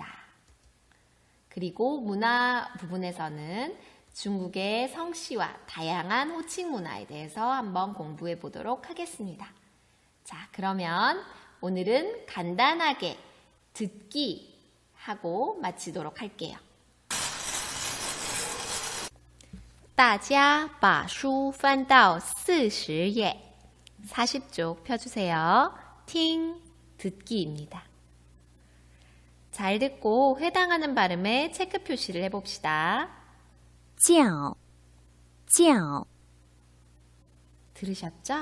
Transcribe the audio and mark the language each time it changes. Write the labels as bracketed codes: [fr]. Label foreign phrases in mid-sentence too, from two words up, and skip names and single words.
[ko] 그리고 문화 부분에서는 중국의 성씨와 다양한 호칭 문화에 대해서 한번 공부해 보도록 하겠습니다. 자, 그러면 오늘은 간단하게 듣기 하고 마치도록 할게요. [zh] 大家把书翻到40页 [ko] 40쪽 펴주세요. 听, 듣기입니다. 잘 듣고 해당하는 발음에 체크 표시를 해봅시다. [zh] 叫 [ko] 들으셨죠?